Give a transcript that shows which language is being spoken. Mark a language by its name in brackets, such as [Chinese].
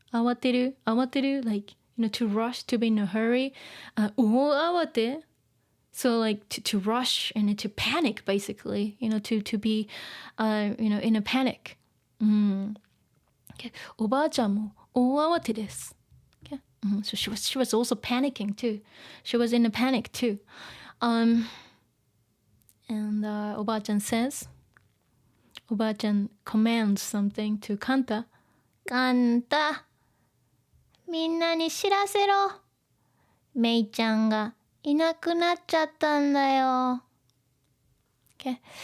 [English] 慌てる like, to rush, to be in a hurry. 大慌て so like to rush and to panic basically, to be in a panic. Okay. [Japanese] おばあちゃんも大慌てです。 [English] Okay. So she was also panicking too. She was in a panic too. And おばあちゃん says, おばあちゃん commands something to [Japanese] カンタみんなに知らせろ。メイちゃんがいなくなっちゃったんだよ。 [English] Okay.